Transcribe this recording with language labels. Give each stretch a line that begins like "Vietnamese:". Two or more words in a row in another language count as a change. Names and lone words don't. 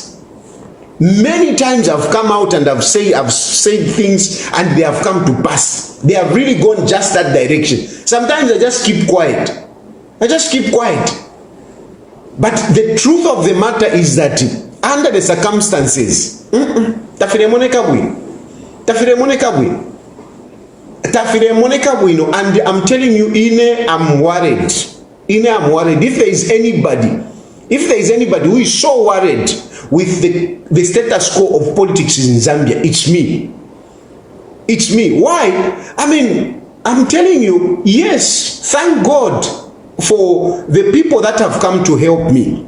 English: Many times I've come out and I've said things and they have come to pass. They have really gone just that direction. Sometimes I just keep quiet. I just keep quiet. But the truth of the matter is that under the circumstances,
Bemba: tafire moneka bwino,
English: and I'm telling you, I'm worried. I'm worried. If there is anybody who is so worried with the status quo of politics in Zambia, it's me. It's me. Why? I mean, I'm telling you, yes, thank God for the people that have come to help me.